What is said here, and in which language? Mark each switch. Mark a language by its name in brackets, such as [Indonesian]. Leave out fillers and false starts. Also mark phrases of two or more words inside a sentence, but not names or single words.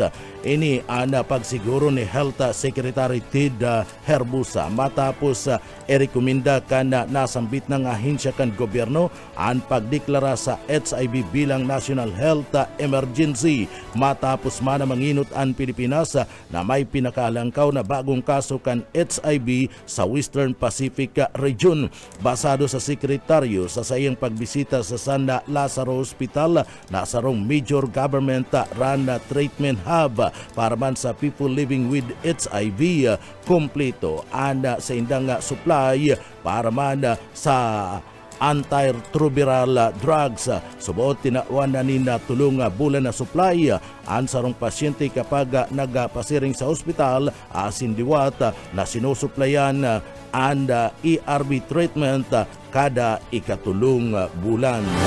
[Bikol] Ini ang pagsiguro ni Health Secretary Ted Herbusa matapos irekomenda kan nasambit ng ahensya kan gobyerno ang pagdeklara sa HIV bilang National Health Emergency matapos man manginot ang Pilipinas na may pinakalangkaw na bagong kaso kan HIV sa Western Pacific Region. Basado sa sekretaryo sa sayang pagbisita sa San Lazaro Hospital na sarong [English] major government run treatment hub [Bikol] para man sa [English] people living with HIV, [Bikol] kompleto ang sa indang supply para man sa antiretroviral drugs. Subuot tinawan na nina tulong bulan na supply ang sarong pasyente kapag nagpasiring sa ospital asin diwat na sinusuplayan and [English] ERB treatment [Bikol] kada ikatulong bulan.